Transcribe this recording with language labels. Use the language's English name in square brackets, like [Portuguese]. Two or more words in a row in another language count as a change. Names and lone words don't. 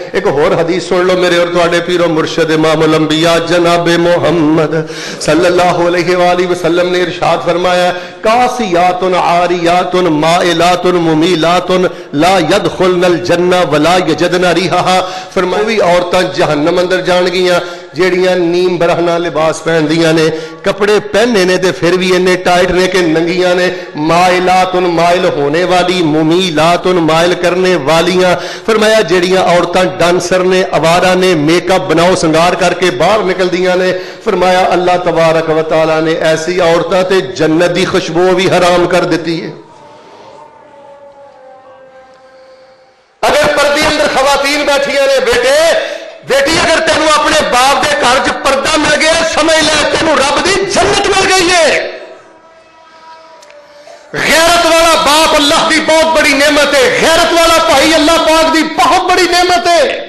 [Urdu] ایک اور حدیث سن لو میرے اور تواڈے پیر و مرشد امام الانبیاء جناب محمد صلی اللہ علیہ وآلہ وسلم نے ارشاد فرمایا [Arabic] کاسیات عاریات مائلات ممیلات لا يدخلن الجنہ ولا یجدن ریحہا. [Punjabi] فرمایا بھی عورتاں جہنم اندر جان گیاں جیڑیاں نیم برہنہ لباس پہن دیاں نے کپڑے پہنے نے تے پھر بھی انہیں ٹائٹ نے کہ ننگیاں نے مائلات مائل ہونے والی ممیلات مائل کرنے والیاں. فرمایا جیڑیاں عورتاں ڈانسر نے آوارہ نے میک اپ بناؤ سنگار کر کے باہر نکل دیاں نے فرمایا اللہ تبارک و تعالی نے ایسی عورتاں تے جنت دی خوشبو بھی حرام کر دیتی ہے. اگر پردے اندر خواتین بیٹھیاں نے بیٹی اگر تینوں اپنے باپ دے گھر چ پردہ مل گیا سمجھ لے تینوں رب دی جنت مل گئی ہے. غیرت والا باپ اللہ دی بہت بڑی نعمت ہے غیرت والا بھائی اللہ پاک دی بہت بڑی نعمت ہے.